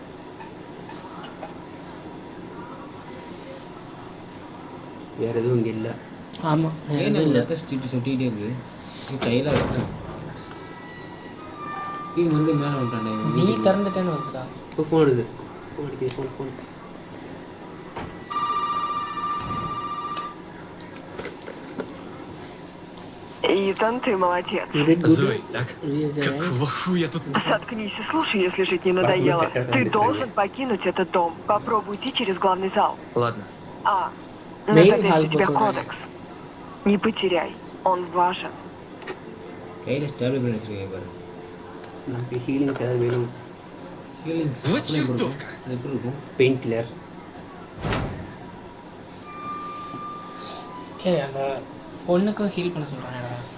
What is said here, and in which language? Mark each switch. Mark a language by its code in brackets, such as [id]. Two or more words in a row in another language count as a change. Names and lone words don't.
[ta] வேறு எதுவும் இங்கே இல்லை. ஆமாம் இல்லை சுட்டிகிட்டே இருக்குது. கையில் வச்சோம். இது வந்து மேலே விட்டாண்டே. நீ திறந்துட்டேன்னு வந்துடா. இப்போ ஃபோன் எடுக்குது. ஃபோன் அடிக்குது. ஃபோன் [ru] Итан, ты молодец. Зои, так? Какого хуя тут? Заткнись и слушай, если жить не надоело. Ты должен покинуть этот дом. Попробуй идти через главный зал. Ладно. На запястье у тебя кодекс. Не потеряй. Он важен. [ta] கையில் ஸ்டாபிள் பண்ணி வச்சுருக்கீங்க பாரு. நமக்கு ஹீலிங்ஸ் ஏதாவது வேணும். ஹீலிங்ஸ் [ru] Вот чертовка. [ta] அது எப்படி இருக்கும்? [en] pain killer. [ta] அந்த பொண்ணுக்கும் ஹீல் பண்ண சொல்கிறாங்கடா.